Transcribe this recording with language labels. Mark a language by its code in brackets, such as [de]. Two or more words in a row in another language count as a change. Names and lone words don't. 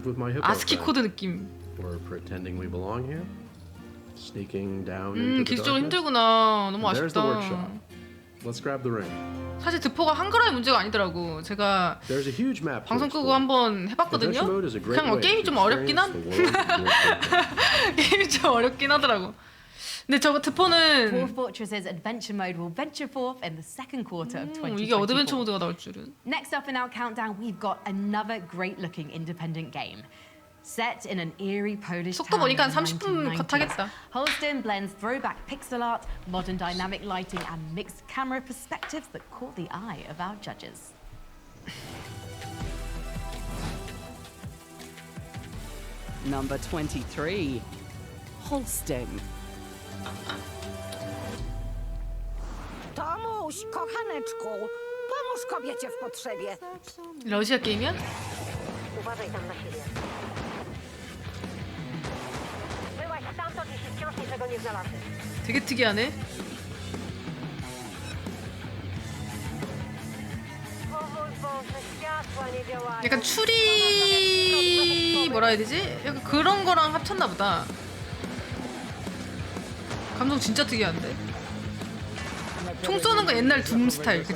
[ko] 아스키 코드 느낌. 기술적으로 힘들구나. 너무 아쉽다. 사실 드포가 한글화의 문제가 아니더라고. 제가 방송 끄고 한번 해봤거든요. 그냥 게임이 좀 어렵긴 게임이 좀 어렵긴 하더라고. 근데 저거 드포는 [en] Dwarf Fortress's adventure mode will venture forth in the second quarter of 2024. [ko] 이게 어드벤처 모드가 나올 줄은. [en] Next up in our countdown, we've got another great-looking independent game. Set in an eerie Polish [ko] 속도 [en] town [ko] 보니까 [en] in [ko] 한 [en] the [ko] 30분 컷 [en] 1990s, [ko] 하겠다. [en] Holston blends throwback pixel art, modern dynamic lighting, and mixed camera perspectives that caught the eye of our judges. Number 23, Holston. [pl] Tomuś, kochaneczku, pomóż kobiecie w potrzebie. [ko] 러시아 게임이야? [pl] Uważaj tam na siebie. Byłaś stamtąd, jeśli wciąż niczego nie znalazłeś. [ko] 되게 특이하네. [pl] O mój Boże, światła nie działają. [ko] 약간 추리 뭐라 해야 되지? 약간 그런 거랑 합쳤나 보다. 감성 진짜 특이한데? 총 쏘는 거 옛날 둠 스타일, 그치?